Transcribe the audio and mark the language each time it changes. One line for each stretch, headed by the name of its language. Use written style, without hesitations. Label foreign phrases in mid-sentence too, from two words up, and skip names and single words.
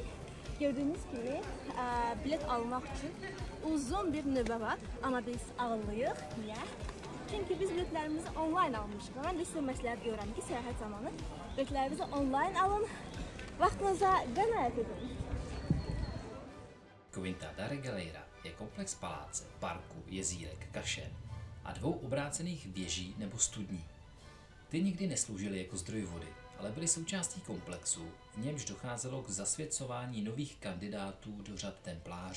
Azerbaijani: Gördüyünüz kimi bilet almaq üçün uzun bir növbə var. Amma biz ağırlıyıq. Niyə? Çünki biz biletlərimizi online almışıq. Mən də sizə məsləhət görürəm ki, səyahət zamanı biletlərinizi online alın. Vaxtınıza qənaət edin.
Czech: Quinta da Regaleira je komplex paláce, parku, jezírek, kašen a 2 obrácených věží nebo studní. Ty nikdy nesloužily jako zdroj vody, ale byly součástí komplexu, v němž docházelo k zasvěcování nových kandidátů do řad templářů.